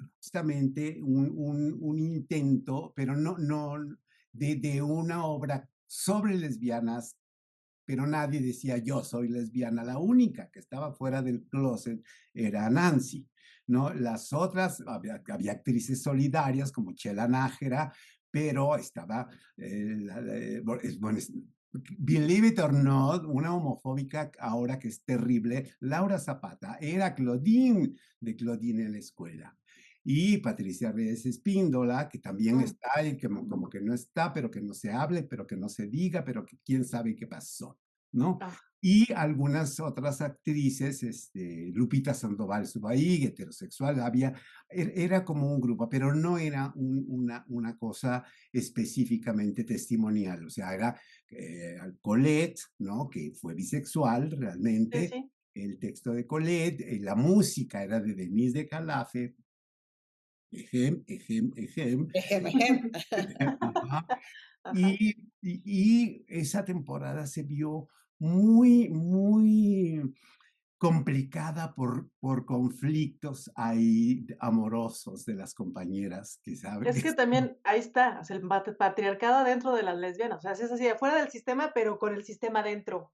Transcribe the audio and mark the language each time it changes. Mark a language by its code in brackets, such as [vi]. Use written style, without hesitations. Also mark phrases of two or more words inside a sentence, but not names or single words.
[es] fue justamente un intento, pero no de una obra sobre lesbianas, pero nadie decía yo soy lesbiana. La única que estaba fuera del closet era Nancy, ¿no? Las otras, había actrices solidarias como Chela Nájera, pero estaba, bueno, [en] believe it or not, [es] una homofóbica ahora que es terrible, Laura Zapata, era Claudine de Claudine en la escuela. Y Patricia Reyes Espíndola, que también Mm. está y que como que no está, pero que no se hable, pero que no se diga, pero que quién sabe qué pasó, ¿no? Ah, Y algunas otras actrices, Lupita Sandoval estuvo ahí, heterosexual, era como un grupo, pero no era una cosa específicamente testimonial, o sea, era Colette, ¿no? Que fue bisexual sí, realmente, sí. el texto de Colette, la música era de Denise de Calafe, ejem, ejem, ejem. Ejem, ejem. Ajá. Ajá. Y esa temporada se vio muy, muy complicada por conflictos ahí amorosos de las compañeras que saben Es que que también ahí está, o sea, el patriarcado dentro de las lesbianas, o sea, es así, afuera del sistema, pero con el sistema dentro.